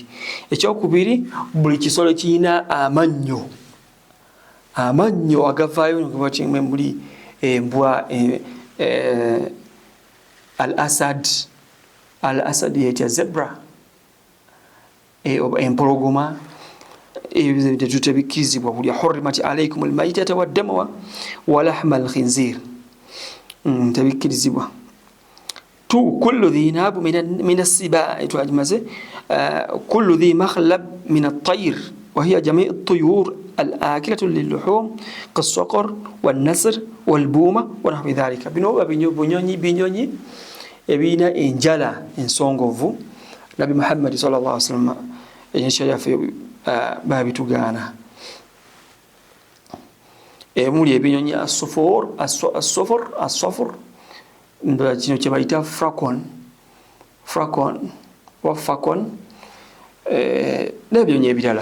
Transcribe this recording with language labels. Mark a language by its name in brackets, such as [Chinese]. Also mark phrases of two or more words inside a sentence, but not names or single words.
[Ganda] Ekyokubiri, buli kisolo kirina amannyo agavaayo ngebakimwe muli embwa al-asad yetya zebra, empologoma, ebyo tebikirizibwa kulya. [Arabic] حرمت عليكم الميتة والدم ولحم الخنزير, tebikirizibwa. كل ذي ناب من السباع, twajimaze كل ذي مخلب من الطير وهي جميع الطيور الآكلة للحوم كالصقر والنسر والبوم ونحو ذلك. [Ganda] Bino binyonyi ebina enjala ensongovu. Nabi Muhammad [Arabic] صلى الله عليه وسلم [Ganda] enyesha babitugaana. Muli ebinyonyi as-sufur kino kye bayita falcon n'ebinyonyi ebirala.